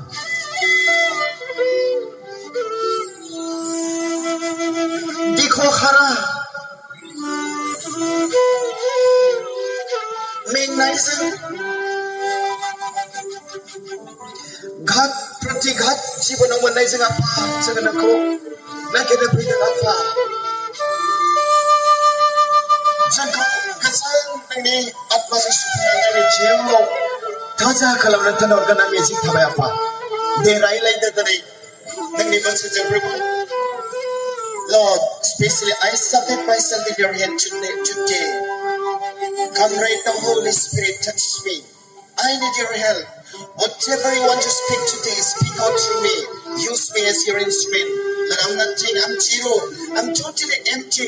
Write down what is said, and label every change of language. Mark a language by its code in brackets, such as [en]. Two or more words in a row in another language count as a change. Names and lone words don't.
[brx] दिख'खारा मेंनायजों घात प्रतिघात जिबनाव मोननायजों आफा जोङो नोंखौ नागिरनो फैदों आफा जोंखौ गोजोन नोंनि आत्माजों सुफुंनानै जिउआव थाजा खालामनो थिनहरगोन आं मिजिं थाबाय आफा दे रायलायदो दिनै नोंनि बोसोरजों प्रभु [en] Lord, especially I submit myself in your hand today. Come right now, Holy Spirit, touch me. I need your help. Whatever you want to speak today, speak out through me. Use me as your instrument. Lord, I'm nothing. I'm zero. I'm totally empty.